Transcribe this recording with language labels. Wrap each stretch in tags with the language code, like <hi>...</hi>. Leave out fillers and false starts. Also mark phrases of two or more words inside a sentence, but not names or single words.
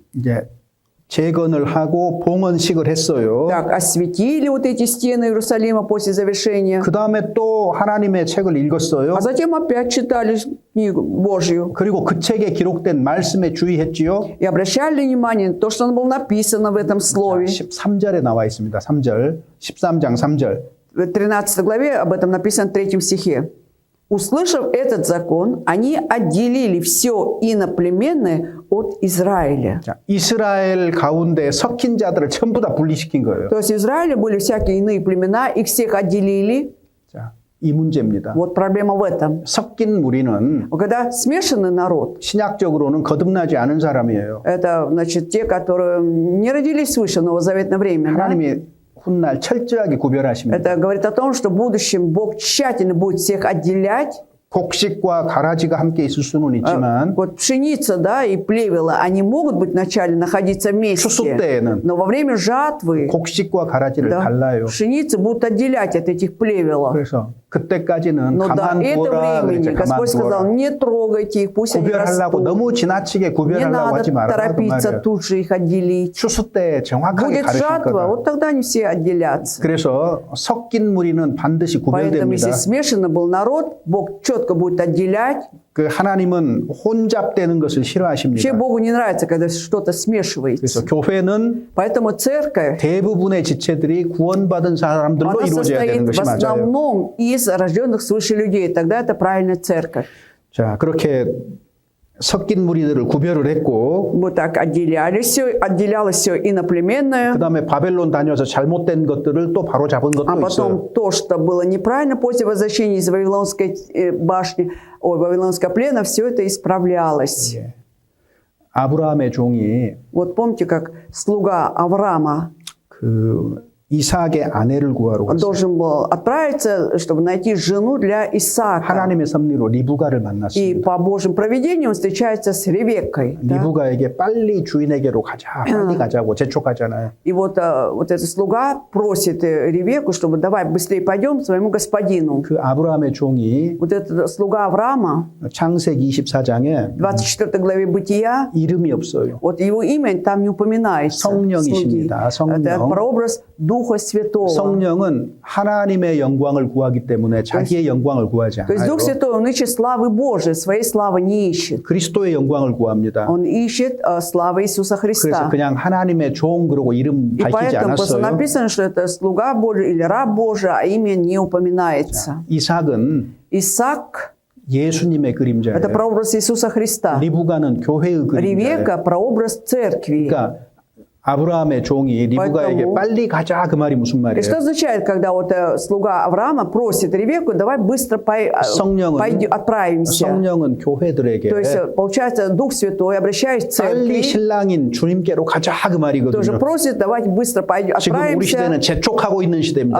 <ko>이제 재건을 하고 봉헌식을 했어요.</ko> <ru>Так, осветили вот эти стены Иерусалима после завершения,</ru> <ko>그 다음에 또 하나님의 책을 읽었어요.</ko> <ru>а затем опять читали книгу Божью.</ru> <ko>그리고 그 책에 기록된 말씀에 주의했지요.</ko> <ru>И обращали внимание на то, что было написано в этом слове.</ru> <ko>13절에 나와 있습니다. 3절. 13장 3절.</ko> <ru>В 13 главе об этом написано в 3 стихе. «Услышав этот закон, они отделили все иноплеменное от Израиля».</ru> <ko>자, 이스라엘 가운데 섞인 자들을 전부 다 분리시킨 거예요.</ko> <ru>То есть в Израиле были всякие иные племена, их всех отделили.</ru> <ko>자, 이 문제입니다.</ko> <ru>Вот проблема в этом.</ru> <ko>섞인 무리는</ko> <ru>Когда смешанный народ,</ru> <ko>신약적으로는 거듭나지 않은 사람이에요.</ko> <ru>это значит те, которые не родились свыше новозаветное время, да?</ru> <ko>하나님이 훗날 철저하게 구별하십니다.</ko> <ru>Это говорит о том, что в будущем Бог тщательно будет всех отделять.</ru> <ko>곡식과 가라지가 함께 있을 수는 있지만</ko> <ru>Вот пшеница, да, и плевела, они могут быть вначале находиться</ru> <ko>추수</ko> <ru>вместе,</ru> <ko>때에는</ko> <ru>но во время жатвы,</ru> <ko>곡식과 가라지를</ko> <ru>да,</ru> <ko>달라요.</ko> <ru>пшеницы будут отделять от этих плевелов.</ru> <ko>그래서 그때까지는</ko> <ru>Но до</ru> <ko>가만</ko> <ru>этого</ru> <ko>두어라</ko> <ru>времени</ru> <ko>그랬죠. 가만</ko> <ru>Господь сказал,</ru> <ko>두어라.</ko> <ru>не трогайте их, пусть они</ru> <ko>구별하려고</ko> <ru>растут.</ru> <ko>너무 지나치게</ko> <ru>Не</ru> <ko>구별하려고</ko> <ru>надо</ru> <ko>하지 말아라 그</ko> <ru>торопиться</ru> <ko>말이에요.</ko> <ru>тут же их отделить.</ru> <ko>추수 때 정확하게</ko> <ru>Будет</ru> <ko>가르칠</ko> <ru>жатва,</ru> <ko>거다.</ko> <ru>вот тогда они все отделятся.</ru> <ko>그래서 섞인 무리는 반드시</ko> <ru>Поэтому, если</ru> <ko>구별됩니다.</ko> <ru>смешанный был народ, Бог четко будет отделять.</ru> <ko>그 하나님은 혼잡되는 것을</ko> <ru>Вообще</ru> <ko>싫어하십니다.</ko> <ru>Богу не нравится, когда что-то</ru> <ko>그래서</ko> <ru>смешивается.</ru> <ko>교회는</ko> <ru>Поэтому церковь,</ru> <ko>대부분의 지체들이 구원받은 사람들로</ko> <ru>она</ru> <ko>이루어져야 되는</ko> <ru>состоит в</ru> <ko>것이 맞아요.</ko> <ru>основном из рожденных свыше людей. Тогда это правильная церковь.</ru> <ko>자, 그렇게 섞인 무리들을 구별을 했고</ko> <ru>Вот так отделялось все иноплеменное.</ru> <ko>그다음에 바벨론 다녀서 잘못된 것들을 또 바로 잡은</ko> <ru>А</ru> <ko>것도 있어요.</ko> <ru>потом то, что было неправильно после возвращения из Вавилонской башни, Вавилонского плена, все это исправлялось.</ru> <ko>예. 아브라함의 종이</ko> <ru>Вот помните, как слуга Авраама</ru> <ko>그 이삭의 아내를 구하러</ko> <ru>он</ru> <ko>갔어요.</ko> <ru>должен был отправиться, чтобы найти жену для Исаака.</ru> <ko>하나님의 섭리로 리브가를</ko> <ru>И</ru> <ko>만났습니다.</ko> <ru>по Божьим провидениям он встречается с Ревеккой. Да?</ru> <ko>리브가에게 빨리 주인에게로 가자, 빨리 가자고 재촉하잖아요.</ko> <ru>И вот этот слуга просит Ревекку, чтобы давай быстрее пойдем к своему господину.</ru> <ko>그 아브라함의 종이</ko> <ru>Вот этот слуга Авраама,</ru> <ko>창세기 24장에</ko> <ru>в 24 главе Бытия,</ru> <ko>이름이 없어요.</ko> <ru>вот его имя там не упоминается.</ru> <ko>성령이십니다.</ko> <ru>слуги. Это</ru> <ko>성령.</ko> <ru>прообраз Духа Святого.</ru> <ko>성령은 하나님의 영광을 구하기 때문에 자기의 영광을 구하지</ko> <ru>То есть</ru> <ko>않아요.</ko> <ru>Дух Святой, он ищет славы Божией, своей славы не ищет.</ru> <ko>그리스도의 영광을 구합니다.</ko> <ru>Он ищет славы Иисуса</ru> <ko>그래서</ko> <ru>Христа.</ru> <ko>그냥 하나님의 종 그러고 이름</ko> <ru>И</ru> <ko>밝히지</ko> <ru>поэтому просто</ru> <ko>않았어요.</ko> <ru>написано, что это слуга Божий или раб Божий, а имя не упоминается.</ru> <ko>이삭은</ko> <ru>Исаак</ru> <ko>예수님의 그림자예요. –</ko> <ru>это прообраз Иисуса Христа.</ru> <ko>리브가는 교회의 그림자예요.</ko> <ru>Ревека – прообраз церкви.</ru> <ko>그러니까 아브라함의 종이 리브가에게</ko> <ru>Поэтому-</ru> <ko>빨리 가자 그 말이 무슨</ko> <ru>И</ru> <ko>말이에요?</ko> <ru>что означает, когда вот слуга Авраама просит Ревекку, давай быстро отправимся.</ru> <ko>성령은 교회들에게</ko> <ru>То есть, получается, Дух Святой, обращаясь к</ru> <ko>빨리</ko> <ru>церкви,</ru> <ko>신랑인 주님께로 가자 그</ko> <ru>тоже</ru> <ko>말이거든요.</ko> <ru>просит, давайте быстро</ru> <ko>지금 우리 시대는</ko> <ru>отправимся</ru> <ko>재촉하고 있는 시대입니다.</ko>